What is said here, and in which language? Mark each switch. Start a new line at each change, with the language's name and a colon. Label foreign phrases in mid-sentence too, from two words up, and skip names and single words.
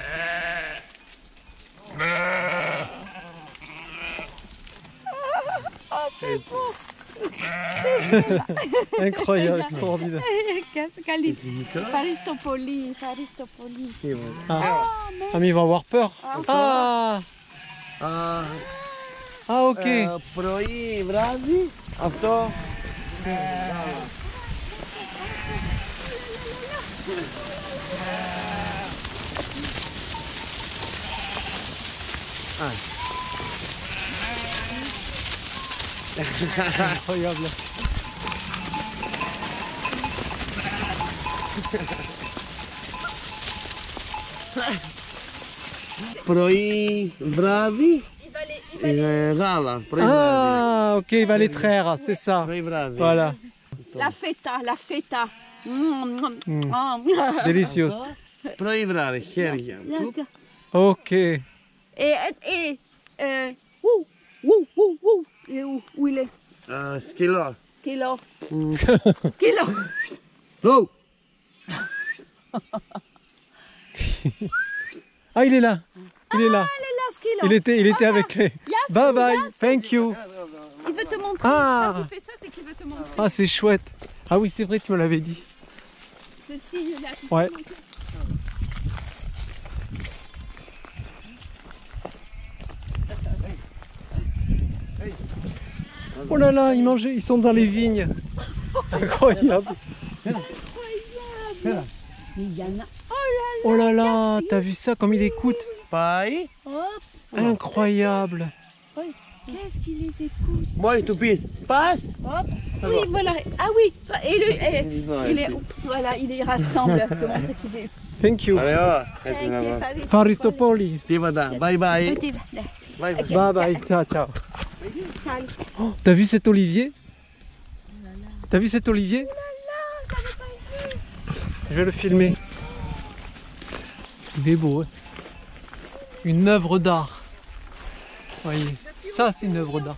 French: Ah, c'est beau. Incroyable, extraordinaire. Faristopoli. Ah, mais ils vont avoir peur. Ah, ok.
Greek: Πρωί, βράδυ, αυτό.
French: Incroyable.
Greek: Πρωί, βράδυ, γάλα. Πρωί, βράδυ.
French: Ah, ok, il va les traire, c'est ça.
Greek: Πρωί, βράδυ.
French: Voilà, La feta. delicious.
Greek: Πρωί, βράδυ, χέρια.
French: Ok. Où il est?
Greek: Σκυλό.
French: Skilo. Oh. Ah, il est là. Il est là. Skilo. Il était avec les...
English: Bye bye, thank you.
French: Il veut te montrer. Ah. Quand tu fais ça, c'est qu'il veut te montrer. Ah, c'est chouette. Ah oui, c'est vrai, tu me l'avais dit. Ce signe-là, tu Ouais. sais. Oh là là, ils sont dans les vignes. Incroyable. Mais il y en a. Oh là là, t'as vu ça comme il écoute?
Greek: Πάει.
French: Incroyable. Qu'est-ce qu'il les écoute?
Greek: Μόλις του πεις, πας.
French: Hop. Oui, voilà. Ah oui. Il rassemble. Te montrer qu'il est.
English: Thank you.
Greek: Ωραίο. Έτσι να πάω.
French: Faristopoli.
Greek: Τίποτα.
English: Bye bye. Bye bye. Bye bye,
Italian: ciao ciao.
French: Oh, t'as vu cet olivier? T'as vu cet olivier? Je vais le filmer. Il est beau, hein. Une œuvre d'art. Voyez, ça c'est une œuvre d'art.